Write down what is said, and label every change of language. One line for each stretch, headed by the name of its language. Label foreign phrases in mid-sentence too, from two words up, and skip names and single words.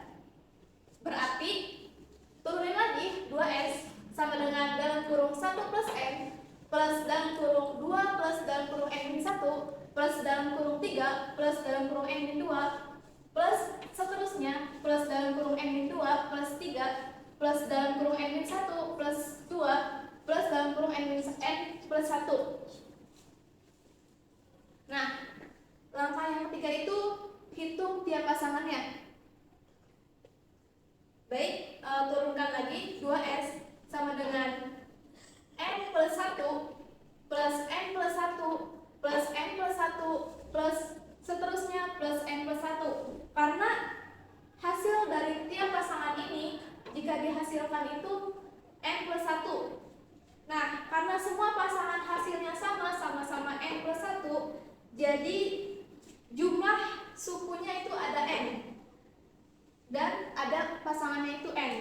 Indonesian: Berarti turunin lagi 2S sama dengan dalam kurung 1 plus N plus dalam kurung 2 plus dalam kurung N-1 plus dalam kurung 3 plus dalam kurung N-2 plus seterusnya plus dalam kurung N-2 plus 3 plus dalam kurung N-1 plus 2 plus dalam kurung N plus 1. Nah, langkah yang ketiga itu hitung tiap pasangannya. Baik, turunkan lagi 2S sama dengan N plus 1 plus N plus 1 plus N plus 1 plus seterusnya plus N plus 1. Karena hasil dari tiap pasangan ini jika dihasilkan itu N plus 1. Nah, karena semua pasangan Jadi jumlah sukunya itu ada N dan ada pasangannya itu N.